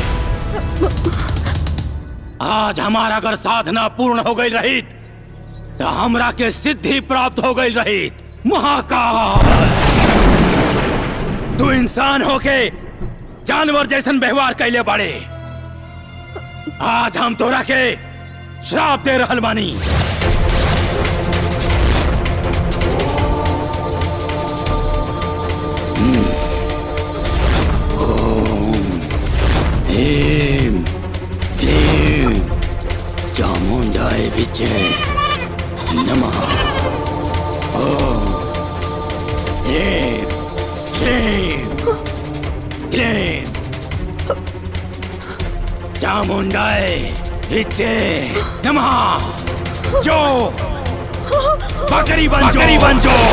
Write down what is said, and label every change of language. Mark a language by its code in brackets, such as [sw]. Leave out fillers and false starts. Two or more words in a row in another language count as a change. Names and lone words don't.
[bho] आज हमारा अगर साधना पूर्ण हो गई रही तो हमरा के सिद्धि प्राप्त हो गई रही। महाकाल, तू इंसान होके जानवर जैसन व्यवहार कैले बाड़े। आज हम तोरा के श्राप दे रहल बानी। [sa] ओम ह्रीं क्लीं चामुंडाय विचे नमः। ओम ह्रीं क्लीं क्लीं चामुंडाय विचे नमः। [bho] जो बकरी बन जो।